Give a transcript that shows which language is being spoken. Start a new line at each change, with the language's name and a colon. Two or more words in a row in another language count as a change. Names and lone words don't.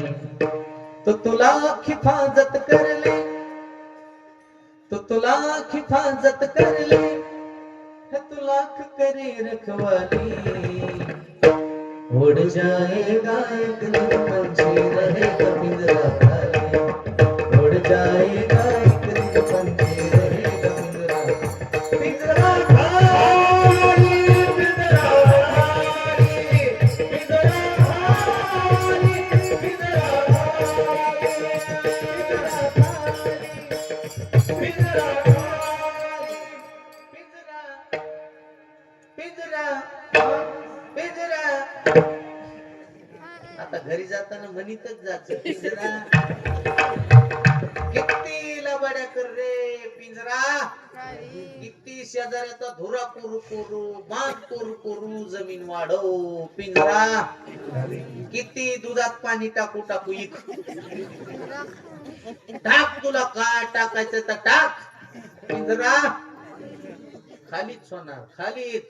Hindi: तो तुला हिफाजत कर ले, तो तुला हिफाजत कर ले, है तू लाख करे रखवाली। उड़ जाएगा एक दिन पंछी रहेगा पिंजरा खाली। उड़ जाएगा एक दिन पंछी रहेगा पिंजरा, पिंजरा खाली, पिंजरा खाली, पिंजरा खाली, पिंजरा खाली, पिंजरा खाली, पिंजरा, पिंजरा।
Marathi: आता घरी जाताना म्हणीतच जायचं पिंजरा, किती लबाड्या कर रे पिंजरा, किती शेजाऱ्याचा धुरा कोरू कोरू, बांध कोरू कोरू, जमीन वाढव पिंजरा, किती दुधात पाणी टाकू टाकू इक, टाक तुला काय टाकायचं तर टाक पिंजरा, खालीच होणार खालीच.